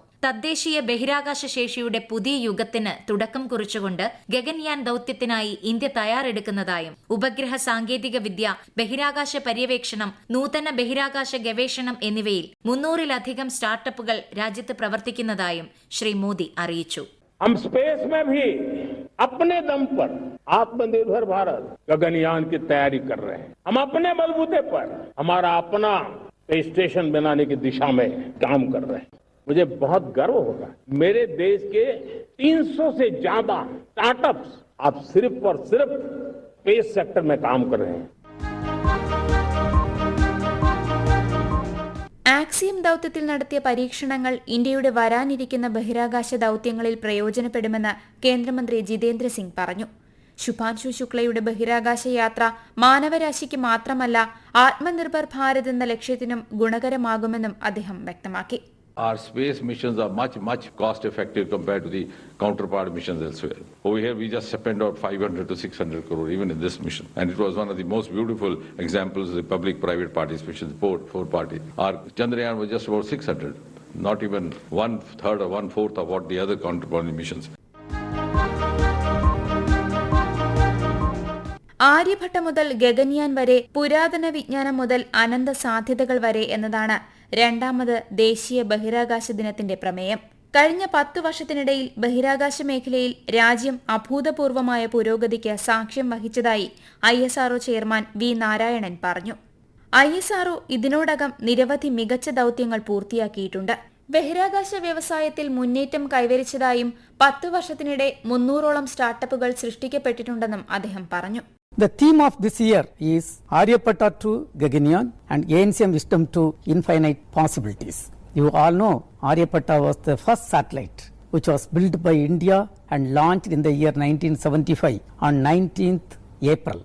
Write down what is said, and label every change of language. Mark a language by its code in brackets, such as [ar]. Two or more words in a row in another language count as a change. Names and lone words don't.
[ml] തദ്ദേശീയ ബഹിരാകാശ ശേഷിയുടെ പുതിയ യുഗത്തിന് തുടക്കം കുറിച്ചുകൊണ്ട് ഗഗൻയാൻ ദൌത്യത്തിനായി ഇന്ത്യ തയ്യാറെടുക്കുന്നതായും ഉപഗ്രഹ സാങ്കേതിക വിദ്യ, ബഹിരാകാശ പര്യവേക്ഷണം, നൂതന ബഹിരാകാശ ഗവേഷണം എന്നിവയിൽ 300-ലധികം സ്റ്റാർട്ടപ്പുകൾ രാജ്യത്ത് പ്രവർത്തിക്കുന്നതായും ശ്രീ മോദി അറിയിച്ചു. [hi] हम स्पेस में भी अपने दम पर आत्मनिर्भर भारत गगनयान की तैयारी कर रहे हैं. हम अपने बलबूते पर हमारा अपना स्पेस स्टेशन बनाने की दिशा में काम कर रहे हैं. मुझे बहुत गर्व होगा. मेरे देश के 300 से ज्यादा स्टार्टअप्स आप सिर्फ और सिर्फ [en] space sector [hi] में काम कर रहे हैं. [ml] ആക്സിയം ദൌത്യത്തിൽ നടത്തിയ പരീക്ഷണങ്ങൾ ഇന്ത്യയുടെ വരാനിരിക്കുന്ന ബഹിരാകാശ ദൌത്യങ്ങളിൽ പ്രയോജനപ്പെടുമെന്ന് കേന്ദ്രമന്ത്രി ജിതേന്ദ്ര സിംഗ് പറഞ്ഞു. ശുഭാൻശു ശുക്ലയുടെ ബഹിരാകാശ യാത്ര മാനവരാശിക്ക് മാത്രമല്ല [hi] आत्मनिर्भर भारत [ml] എന്ന ലക്ഷ്യത്തിനും ഗുണകരമാകുമെന്നും അദ്ദേഹം വ്യക്തമാക്കി. [en] Our space missions are much cost effective compared to the counterpart missions elsewhere. Over here we just spent out 500 to 600 crore even in this mission, and it was one of the most beautiful examples of the public private participation, four party. Our Chandrayaan was just about 600, not even 1/3 or 1/4 of what the other counterpart missions. [ml] ആര്യഭട്ട മുതൽ ഗഗൻയാൻ വരെ, പുരാതന വിജ്ഞാനം മുതൽ അനന്ത സാധ്യതകൾ വരെ എന്നതാണ് 2ാമത് ദേശീയ ബഹിരാകാശ ദിനത്തിന്റെ പ്രമേയം. കഴിഞ്ഞ 10 വർഷത്തിനിടയിൽ ബഹിരാകാശ മേഖലയിൽ രാജ്യം അഭൂതപൂർവമായ പുരോഗതിക്ക് സാക്ഷ്യം വഹിച്ചതായി ISRO ചെയർമാൻ വി നാരായണൻ പറഞ്ഞു. ISRO ഇതിനോടകം നിരവധി മികച്ച ദൌത്യങ്ങൾ പൂർത്തിയാക്കിയിട്ടുണ്ട്. ബഹിരാകാശ വ്യവസായത്തിൽ മുന്നേറ്റം കൈവരിച്ചതായും 10 വർഷത്തിനിടെ 300ഓളം സ്റ്റാർട്ടപ്പുകൾ സൃഷ്ടിക്കപ്പെട്ടിട്ടുണ്ടെന്നും അദ്ദേഹം പറഞ്ഞു. [en] The theme of this year is Aryabhatta to Gaganyaan and Ancient Wisdom to Infinite Possibilities. You all know Aryabhatta was the first satellite which was built by India and launched in the year 1975 on 19th April.